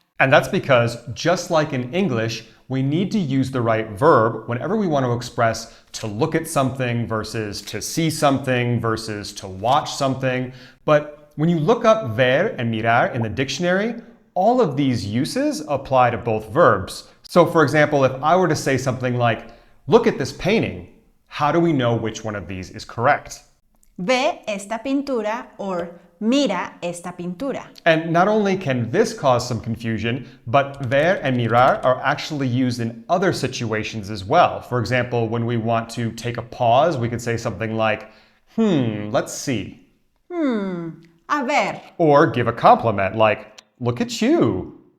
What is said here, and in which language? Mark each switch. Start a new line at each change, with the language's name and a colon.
English: And that's because, just like in English, we need to use the right verb whenever we want to express to look at something versus to see something versus to watch something. But when you look up ver and mirar in the dictionary, all of these uses apply to both verbs. So for example, if I were to say something like, look at this painting, how do we know which one of these is correct?
Spanish: Ve esta pintura or mira esta pintura.
English: And not only can this cause some confusion, but ver and mirar are actually used in other situations as well. For example, when we want to take a pause, we could say something like, let's see.
Spanish: A ver.
English: Or give a compliment like, look at you.